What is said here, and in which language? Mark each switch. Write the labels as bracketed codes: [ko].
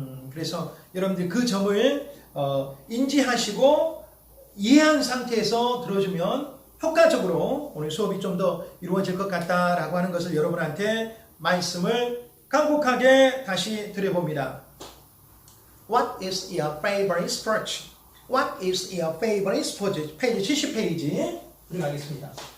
[ko] 그래서 여러분들 그 점을 인지하시고 이해한 상태에서 들어주면 효과적으로 오늘 수업이 좀 더 이루어질 것 같다라고 하는 것을 여러분한테 말씀을 간곡하게 다시 드려봅니다. [en] What is your favorite sport? What is your favorite sport? [ko] 페이지 70페이지 들어가겠습니다.